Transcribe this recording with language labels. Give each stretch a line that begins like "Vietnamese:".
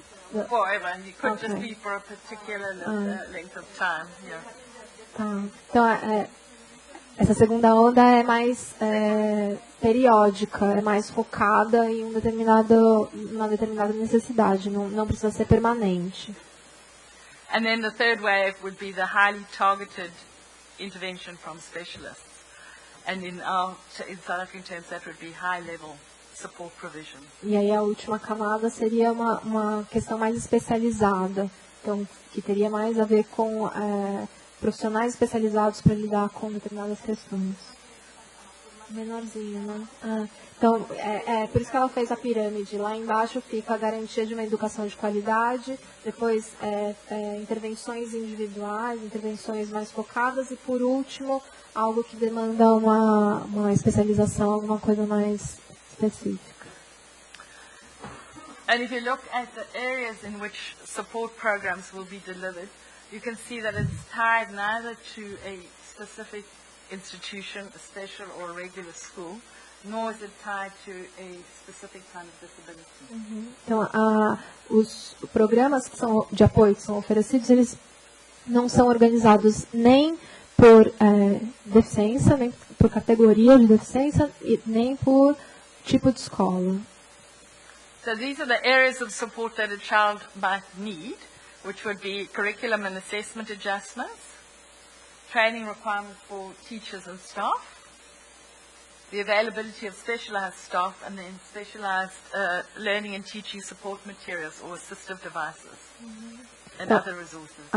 English: forever, and it could just Okay. be for a particular length of time. Yeah.
Portuguese: Tá. Então, essa segunda onda é mais periódica, é mais focada em uma determinada necessidade, não precisa ser permanente.
English: And then the third wave would be the highly targeted intervention from specialists. And in South African terms, that would be high-level support provision.
Portuguese: E aí a última camada seria uma questão mais especializada, então que teria mais a ver com profissionais especializados para lidar com determinadas questões. Menorzinho, né? Então, por isso que ela fez a pirâmide. Lá embaixo fica a garantia de uma educação de qualidade, depois intervenções individuais, intervenções mais focadas e, por último, algo que demanda uma especialização, alguma coisa mais específica.
English: And if you look at the areas in which support programs will be delivered, you can see that it's tied neither to a specific institution, a special or a regular school, nor is it tied to a specific kind of disability.
Portuguese: Então, os programas de apoio que são oferecidos, eles não são organizados nem por deficiência, nem por categoria de deficiência, nem por tipo de escola.
English: So these are the areas of support that a child might need, which would be curriculum and assessment adjustments, training requirements for teachers and staff, the availability of specialized staff, and then specialized learning and teaching support materials or assistive devices and other resources.